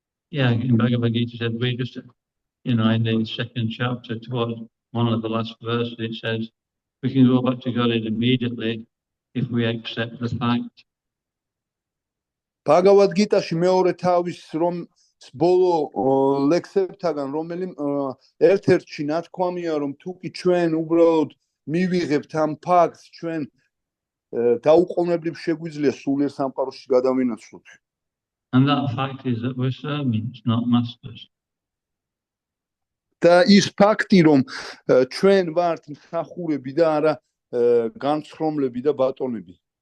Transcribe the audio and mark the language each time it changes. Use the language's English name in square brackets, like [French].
[English] Yeah, in Bhagavad Gita said we just, in the second chapter, towards one of the last verses, it says we can go back to God immediately if we accept the fact. [Georgian] Bhagavad Gita-ში მეორე თავის რომ ბოლო ლექსებთაგან, რომელიც ერთ-ერთში ნათქვამია, რომ თუ კი ჩვენ უბრალოდ მივიღებთ ამ ფაქტს, ჩვენ დაუყოვნებლივ შეგვიძლია სულიერ სამყაროში გადავინაცვლოთ. [English] And that fact is that we're servants, not masters. [Georgian] და ის ფაქტი, რომ ჩვენ ვართ მსახურები და არა განცხრომლები და ბატონები.